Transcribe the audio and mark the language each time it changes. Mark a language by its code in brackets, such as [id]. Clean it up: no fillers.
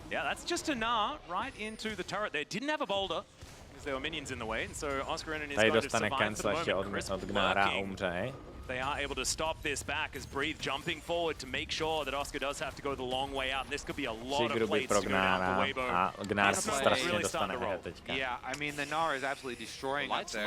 [en] Yeah, that's just a gnar right into the turret. They didn't have a boulder because there were minions in the way, and so Oscar is going to survive for the moment. [cs] Od Gnara a umře. [en] They are able to stop this back as Breathe jumping forward to make sure that Oscar does have to go the long way out. And this could be a lot of plates to go down for Weibo. [cs] A Gnar se strašně dostane teďka. [en] Yeah, I mean the gnar is absolutely destroying up there.